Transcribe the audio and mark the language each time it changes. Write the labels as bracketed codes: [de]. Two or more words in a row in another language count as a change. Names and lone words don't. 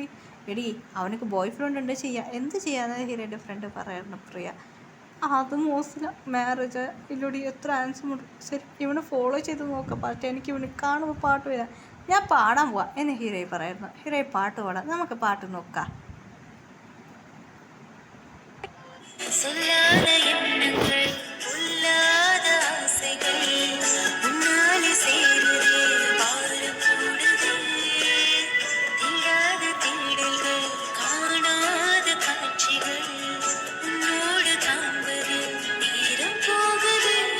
[ml] എടി അവനക്ക് [en] boy friend [ml] ഉണ്ട് എന്ത് ചെയ്യാന്ന് ഹീറോയുടെ ഫ്രണ്ട് പറയായിരുന്നു. പ്രിയ അത് മോശമില്ല, മാരേജ് ഇല്ലടി എത്ര ആൻസർ ശരി ഇവനെ ഫോളോ ചെയ്ത് നോക്കാം. പക്ഷേ എനിക്ക് ഇവന് കാണുമ്പോൾ പാട്ട് വരാം. ഞാൻ പാടാൻ പോവാം എന്ന് ഹീറോയി പറയുന്നു. ഹീറോയി പാട്ട് പാടാം, നമുക്ക് പാട്ട് നോക്കാം. [ta] சொல்லாத எண்ணங்கள் பொல்லாத ஆசைகள் உன்னாலே சேருதே பாரம் கூடுதே தீராத தேடல்கள் காணாத காட்சிகள் உன்னோடு காண்பது நேரம் போகுது